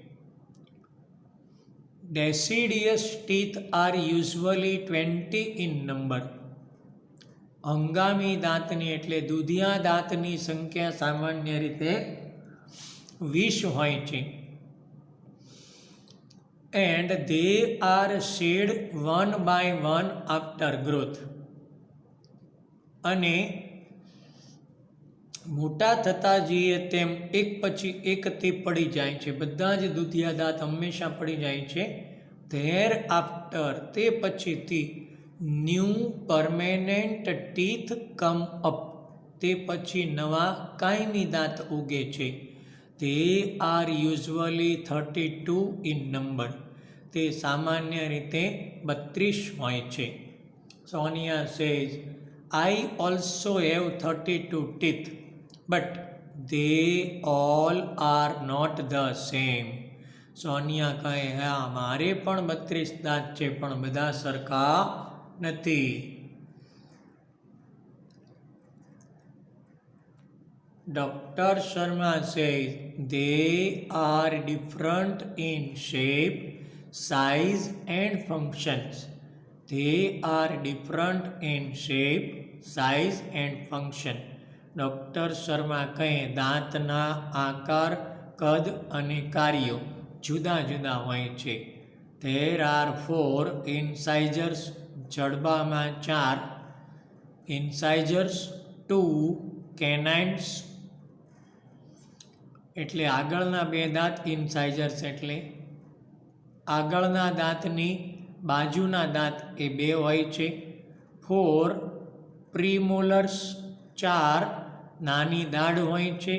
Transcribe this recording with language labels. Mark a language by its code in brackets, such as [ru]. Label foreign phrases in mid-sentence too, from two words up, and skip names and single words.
[en] deciduous teeth are usually 20 in number. [gu] હંગામી દાંતની એટલે દૂધિયા દાંતની સંખ્યા સામાન્ય રીતે 20 હોય છે. [en] એન્ડ they are shed one by one after growth. [gu] અને મોટા થતા જઈએ તેમ એક પછી એક તે પડી જાય છે, બધા જ દૂધિયા દાંત હંમેશા પડી જાય છે. [en] there after [gu] તે પછીથી [en] new permanent teeth come up [gu] તે પછી નવા કાયમી દાંત ઉગે છે. [en] they are usually 32 in number [gu] તે સામાન્ય રીતે 32 હોય છે. [en] સોનિયા સેઝ I also have 32 teeth but they all are not the same. [gu] સોનિયા કહે હા મારે પણ 32 દાંત છે પણ બધા સરખા નથી. [en] Dr. Sharma says they are different in shape, size and functions. They are different in shape, size and function. [gu] ડૉક્ટર શર્મા કહે દાંતના આકાર, કદ અને કાર્યો જુદા જુદા હોય છે. [en] There are 4 incisors [gu] જડબામાં [en] 4 incisors, 2 canines [gu] એટલે આગળના 2 દાંત, ઇન્સાઇઝર્સ એટલે આગળના દાંતની બાજુના દાંત એ 2 હોય છે. 4 પ્રીમોલર્સ 4 નાની દાઢ હોય છે.